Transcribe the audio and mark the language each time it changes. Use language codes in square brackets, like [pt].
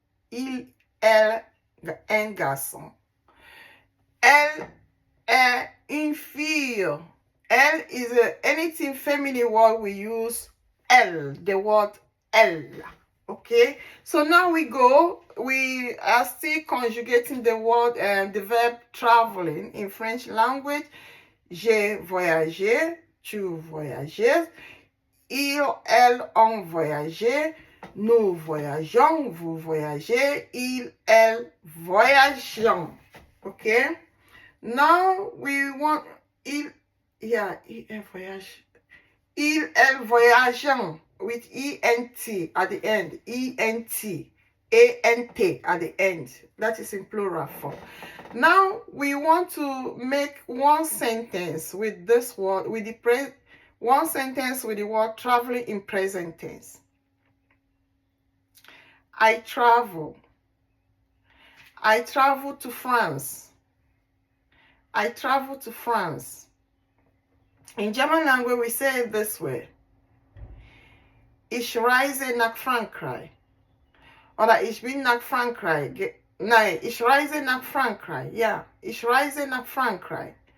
[fr] Il, elle, un garçon. Elle est une fille. [en] Elle is anything feminine word, we use elle, the word elle. Okay, so now we go we are still conjugating the word, the verb traveling in French language. [fr] J'ai voyagé, tu voyages, elles ont voyagé, nous voyageons, vous voyagez, elles voyagent. [en] Okay? Now we want [fr] elles voyagent. Elles voyagent [en] with ENT at the end. ENT. A-N-T at the end. That is in plural form. Now we want to make one sentence with this word, with the one sentence with the word traveling in present tense. I travel. I travel to France. I travel to France. In German language, we say it this way. [de] Ich reise nach Frankreich. Oder ich bin nach Frankreich. Nein, ich reise nach Frankreich. Yeah, ich reise nach Frankreich.